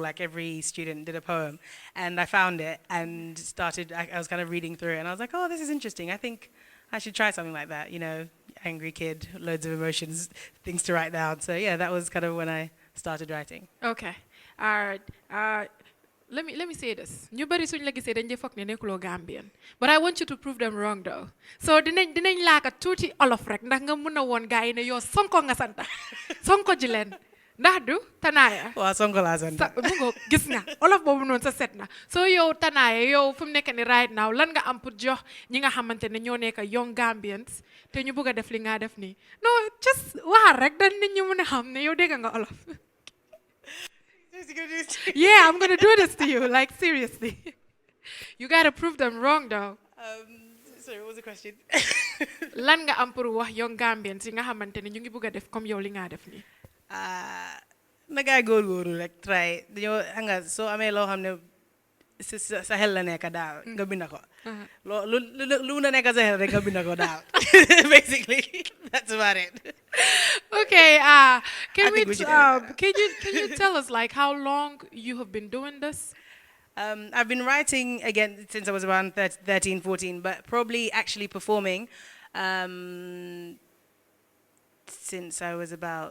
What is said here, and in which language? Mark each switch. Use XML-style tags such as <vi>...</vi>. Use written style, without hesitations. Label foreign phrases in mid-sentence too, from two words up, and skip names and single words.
<en>Like every student did a poem, and I found it and started. I was kind of reading through it, and I was like, oh, this is interesting. I think I should try something like that. Angry kid, loads of emotions, things to write down. So yeah, that was kind of when I started writing. Okay. All right. Let me say this.</en> <wo>Ñu bari suñ la gisee dañ dee foog ne nekkuloo Gambian.</wo> <en>But I want you to prove them wrong though.</en> <wo>So dinañ laaka tuuti olof rek ndax nga mun a woon gaa yi ne yow Sonko nga santa. Sonko ji leen. Ndax du Tanaya. Waaw Sonko laa sant. mu ngo gis nga olof boobu noonu sa set na. So yow Tanaya yow fu mu nekk ni</wo> <en>right now</en> <wo>lan nga am pour jox ñi nga xamante ne ñoo nekk</wo> <en>young Gambians</en> <wo>te ñu bëgg a def li nga def nii.</wo> <en>No, just</en> <wo>waxal rek dañ nit ñi mun a xam ne yow dégg nga olof.</wo> <en>Yeah, I'm gonna do this to you, like seriously. You gotta prove them wrong though. Sorry, what was the question?</en> <wo>Lan nga am pour wax</wo> <en>young Gambians</en> <wo>yi nga xamante ne ñu ngi bëgg a def comme yow li nga def nii. Na gaay góorgóorlu rek try dañoo xam nga soo amee loo xam ne sa xel la nekk daal nga bind ko. lu mun a nekk sa xel rek nga bind ko daal.</wo> <en>Basically, that's about it. Okay, can you tell us like how long you have been doing this? I've been writing again since I was around 13, 14, but probably actually performing since I was about.</en>